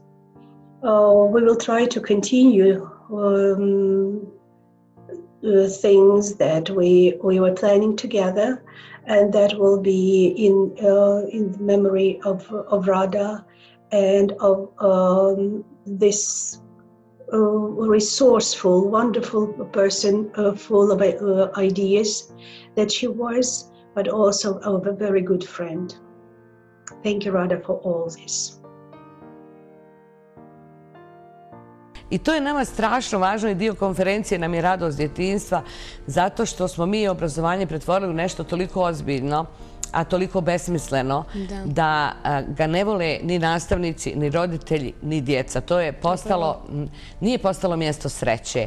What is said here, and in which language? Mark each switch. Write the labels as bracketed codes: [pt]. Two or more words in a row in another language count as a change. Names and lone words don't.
[en] We will try to continue things that we were planning together, and that will be in memory of Rada and of this resourceful, wonderful person, full of ideas that she was, but also of a very good friend. Thank you, Rada, for all this. [hr] I to je nama strašno važno i dio konferencije nam je radost djetinjstva, zato što smo mi obrazovanje pretvorili u nešto toliko ozbiljno, a toliko besmisleno, da ga ne vole ni nastavnici, ni roditelji, ni djeca. To je postalo, nije postalo mjesto sreće.